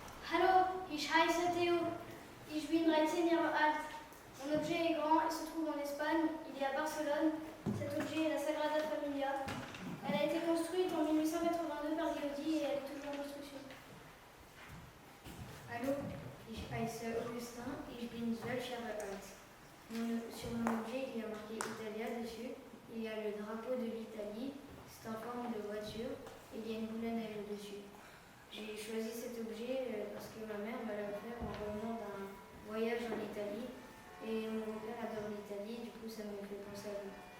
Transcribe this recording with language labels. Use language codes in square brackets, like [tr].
[de] Hallo, ich heiße Theo. Ich bin 13 Jahre alt. [fr] Mon objet est grand et se trouve en Espagne. Il est à Barcelone. Cet objet est la Sagrada Familia. Elle a été construite en 1882 par Gaudi et elle est toujours en construction. [de] Hallo, ich heiße Augustin [fr] et je [de] bin 12 Jahre alt. [fr] Sur mon objet, il y a marqué Italia dessus. Il y a le drapeau de l'Italie. C'est en forme de voiture. Et il y a une boule à neige dessus. J'ai choisi cet objet parce que ma mère m'a offert en revenant d'un voyage en Italie. Et mon père adore l'Italie, du coup ça me fait penser à lui.